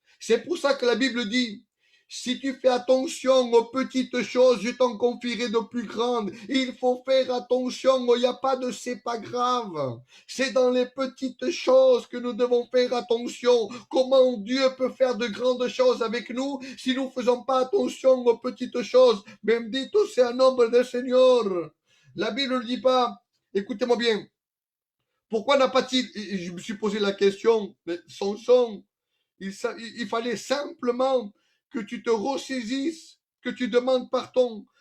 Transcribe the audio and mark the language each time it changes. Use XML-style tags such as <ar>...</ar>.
<fr>C'est pour ça que la Bible dit, si tu fais attention aux petites choses, je t'en confierai de plus grandes. Il faut faire attention, il n'y a pas de c'est pas grave. C'est dans les petites choses que nous devons faire attention. Comment Dieu peut faire de grandes choses avec nous si nous ne faisons pas attention aux petites choses?</fr> <es>Bendito sea el nombre del Señor.</es> <fr>La Bible ne dit pas, écoutez-moi bien, pourquoi n'a pas-il, je me suis posé la question, mais Samson, il fallait simplement que tu te ressaisisses, que tu demandes pardon.</fr>